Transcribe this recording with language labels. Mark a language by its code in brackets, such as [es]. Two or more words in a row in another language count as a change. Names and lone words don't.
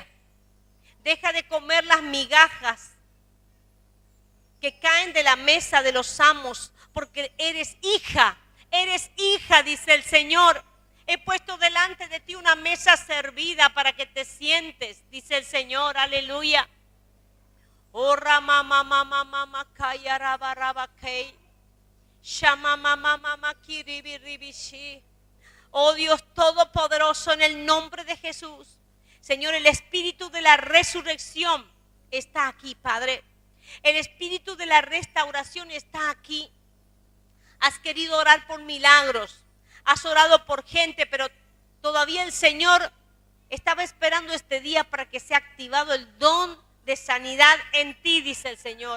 [es] Deja de comer las migajas que caen de la mesa de los amos, porque eres hija, dice el Señor. He puesto delante de ti una mesa servida para que te sientes, dice el Señor, aleluya. Oh, Rama, mama, mama, kaya, raba, raba, kei. Shama, mama, mama, kiribi, ribishi. Oh Dios Todopoderoso, en el nombre de Jesús. Señor, el espíritu de la resurrección está aquí, Padre. El espíritu de la restauración está aquí. Has querido orar por milagros. Has orado por gente, pero todavía el Señor estaba esperando este día para que sea activado el don de sanidad en ti, dice el Señor.